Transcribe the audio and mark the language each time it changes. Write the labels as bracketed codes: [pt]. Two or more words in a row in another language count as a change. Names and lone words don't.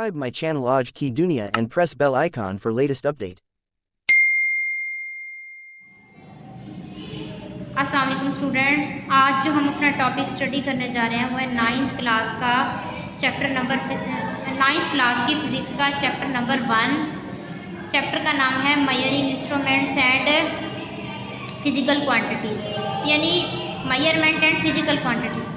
[en] channel Aaj Ki Dunia and press bell icon for latest update. [ar] السلام عليكم [hi] स्टूडेंट्स, आज जो हम अपना [en] topic study [hi] करने जा रहे हैं वो है [en] 9th class [hi] का [en] chapter number 9th class [hi] की फ़िज़िक्स का [en] chapter number 1. [hi] चैप्टर का नाम है [en] measuring instruments and physical quantities, [hi] यानी [en] measurement and physical quantities.